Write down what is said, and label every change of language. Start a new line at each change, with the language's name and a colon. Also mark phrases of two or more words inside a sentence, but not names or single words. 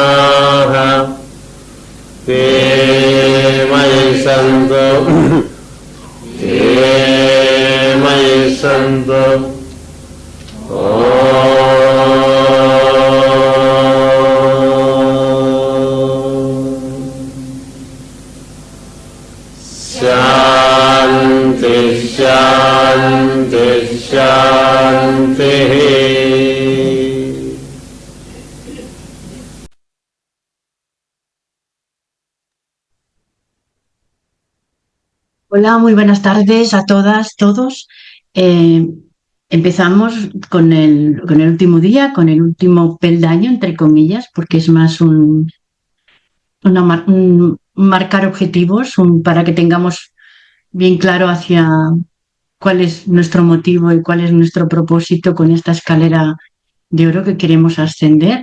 Sanskrit: ते मयि सन्तु ते मयि सन्तु शान्ति शान्ति शान्तिः।
Spanish: Hola, muy buenas tardes a todas, todos. Empezamos con el último día, con el último peldaño, entre comillas, porque es más un marcar objetivos, para que tengamos bien claro hacia cuál es nuestro motivo y cuál es nuestro propósito con esta escalera de oro que queremos ascender.